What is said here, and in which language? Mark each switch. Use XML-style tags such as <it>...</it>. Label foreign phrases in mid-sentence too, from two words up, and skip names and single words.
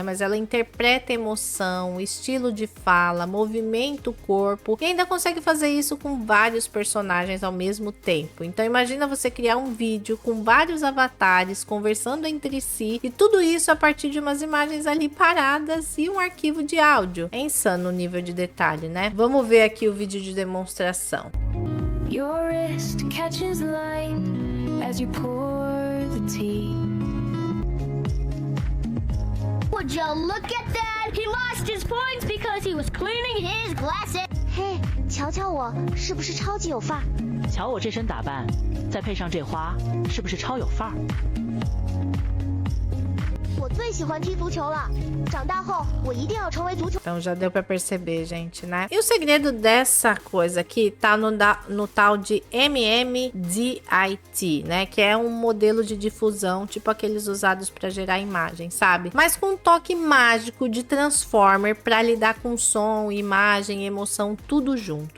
<pt>Mas ela interpreta emoção, estilo de fala, movimenta o corpo e ainda consegue fazer isso com vários personagens ao mesmo tempo. Então, imagina você criar um vídeo com vários avatares conversando entre si e tudo isso a partir de umas imagens ali paradas e um arquivo de áudio. É insano o nível de detalhe, né? Vamos ver aqui o vídeo de demonstração.</pt> <en>Your wrist catches light as you pour the tea. Would you look at that? He lost his points because he was cleaning his glasses.</en> <zh>Hey, 瞧瞧我，是不是超级有范儿？瞧我这身打扮，再配上这花，是不是超有范儿？我最喜欢踢足球了。长大后，我一定要成为足球。</zh> <pt>Então já deu pra perceber, gente, né? E o segredo dessa coisa aqui tá no tal de MMDIT, né? Que é um modelo de difusão, tipo aqueles usados pra gerar imagem, sabe? Mas com um toque mágico de Transformer pra lidar com som, imagem, emoção, tudo junto.</pt>